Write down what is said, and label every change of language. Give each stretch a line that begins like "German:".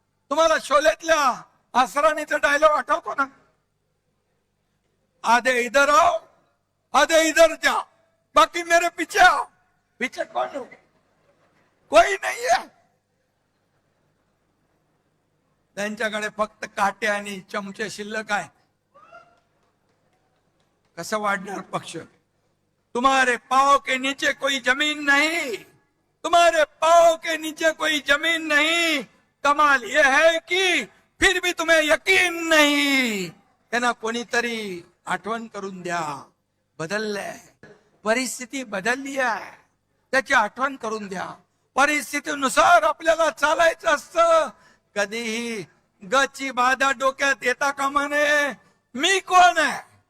Marathi: तुम्हाला शोलेतल्या असराणीचा डायलॉग आठवतो ना,
Hindi: आधे इधर आओ आधे इधर जाओ बाकी मेरे पीछे आओ. पीछे कौन हो? कोई नहीं है.
Marathi: त्यांच्याकडे फक्त काटे आणि चमचे शिल्लक आहे. कसं वाढणार पक्ष?
Hindi: तुम्हारे पाव के नीचे कोई जमीन नहीं, तुम्हारे पाव के नीचे कोई जमीन नहीं. कमाल यह है कि फिर भी तुम्हें यकीन नहीं.
Marathi: त्यांना कोणीतरी आठवण करून द्या. बदललंय, परिस्थिती बदलली आहे, त्याची आठवण करून द्या. परिस्थितीनुसार आपल्याला चालायचं असतं. कधीही गची बाधा डोक्यात येता कामा नये. मी कोण आहे?